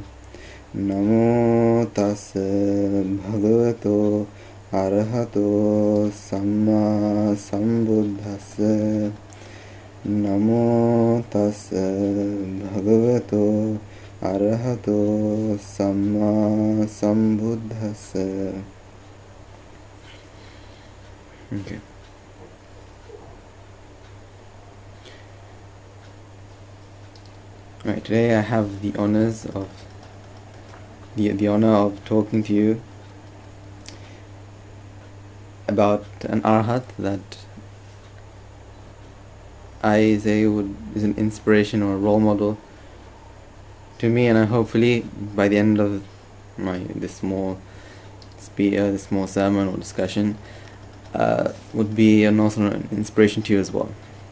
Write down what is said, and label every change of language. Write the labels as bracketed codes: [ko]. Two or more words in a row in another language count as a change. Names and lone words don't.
[pi] Namo tassa bhagavato arahato samma sambuddhassa. Namo tassa bhagavato arahato samma sambuddhassa. [en] Okay. Right, today I have the honors of the honor of talking to you about an arhat that I say is an inspiration or a role model to me, and hopefully by the end of this small sermon or discussion would be also an inspiration to you as well.